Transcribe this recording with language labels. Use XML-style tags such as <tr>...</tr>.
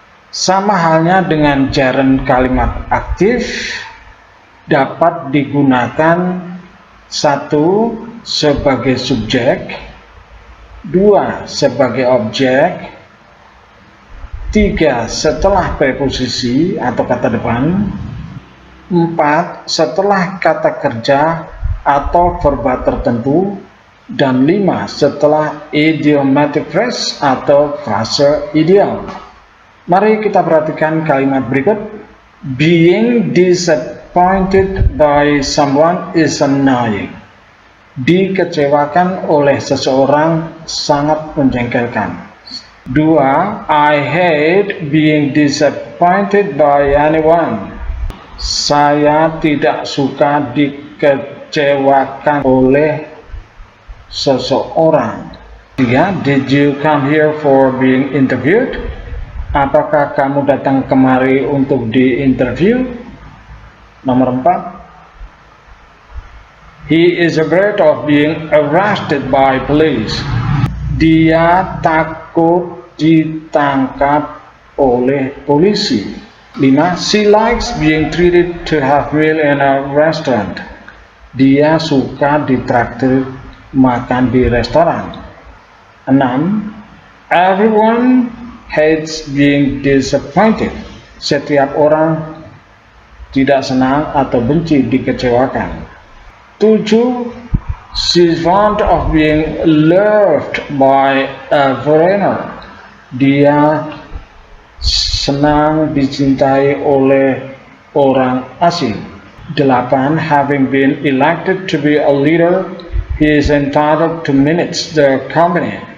<id>Sama halnya dengan gerund kalimat aktif, dapat digunakan satu sebagai subjek, dua sebagai objek, tiga setelah preposisi atau kata depan, empat setelah kata kerja atau verba tertentu, dan lima setelah idiomatic phrase atau frase idiom. Mari kita perhatikan kalimat berikut.</id> <en>Being disappointed by someone is annoying.</en> <id>Dikecewakan oleh seseorang sangat menjengkelkan. Dua,</id> <en>I hate being disappointed by anyone.</en> <id>Saya tidak suka dikecewakan oleh seseorang. Tiga,</id> <en>did you come here for being interviewed?</en> <id>Apakah kamu datang kemari untuk diinterview? Nomor 4,</id> <en>he is afraid of being arrested by police.</en> <id>Dia takut ditangkap oleh polisi.</id> <en>5, she likes being treated to have meal in a restaurant.</en> <id>Dia suka ditraktir makan di restoran.</id> <en>6, everyone hates being disappointed.</en> <id>Setiap orang tidak senang atau benci dikecewakan.</id> <en>7, she's fond of being loved by a foreigner.</en> <id>Dia senang dicintai oleh orang asing.</id> <en>8, having been elected to be a leader, he is entitled to manage the company.</en>